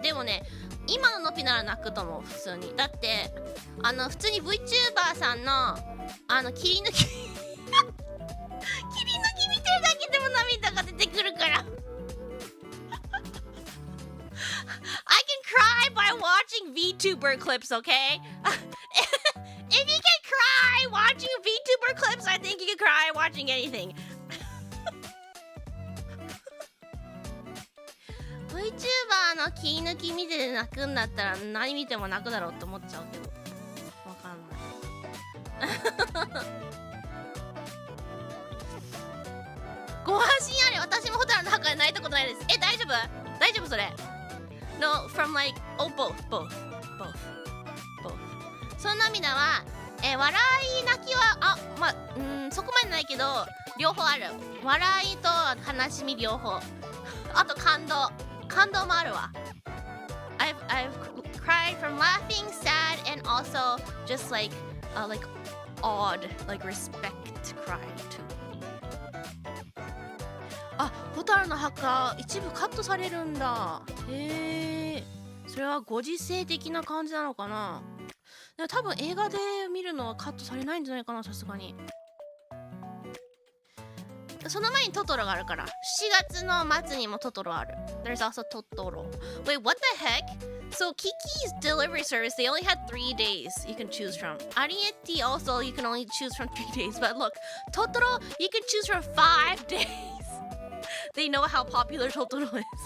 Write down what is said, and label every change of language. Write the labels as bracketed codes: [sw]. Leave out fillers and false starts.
[ja] でもね、今ののぴなら泣くと思う、普通に。だって普通に VTuber さんの切り抜き切り抜き見てるだけでも涙が出てくるから [en] I can cry by watching VTuber clips, okay? If you can cry watching VTuber clips, I think you can cry watching anything. [ja] VTuber の切り抜き見て泣くんだったら何見ても泣くだろうって思っちゃうけど、わかんない。ご安心あれ、私もホタルの墓で泣いたことないです。大丈夫それ。 [en] No, from like, both. [ja] その涙は、笑い泣きはそこまでないけど両方ある。笑いと悲しみ両方。あと感動もあるわ。 [en] I've cried from laughing, sad, and also just like odd, like respect cry too. [ja] あ、ホタルの墓一部カットされるんだ。へえ。それはご時世的な感じなのかな。でも多分映画で見るのはカットされないんじゃないかな、さすがに。その前にトトロがあるから。7月の末にもトトロある。 [en] There's also Totoro. Wait, what the heck? So Kiki's delivery service, they only had 3 days you can choose from. Arietti also, you can only choose from 3 days. But look, Totoro, you can choose from 5 days. They know how popular Totoro is.